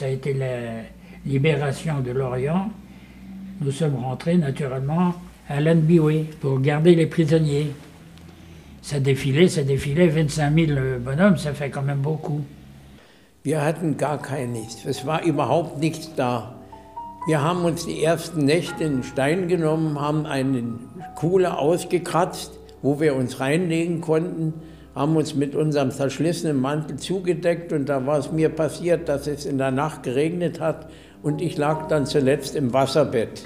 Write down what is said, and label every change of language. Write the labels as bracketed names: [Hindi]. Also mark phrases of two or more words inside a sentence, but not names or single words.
[French] a été la libération de l'Orient, nous sommes rentrés naturellement à Lanbiwe pour garder les prisonniers. Ça défilait, 25 000 bonhommes, ça fait quand même beaucoup. [German] Wir hatten gar kein nichts, es war überhaupt nichts da. Wir haben uns die ersten Nächte in Stein genommen, haben eine Kuhle ausgekratzt, wo wir uns reinlegen konnten, haben uns mit unserem zerschlissenen Mantel zugedeckt und da war es mir passiert, dass es in der Nacht geregnet hat und ich lag dann zuletzt im Wasserbett.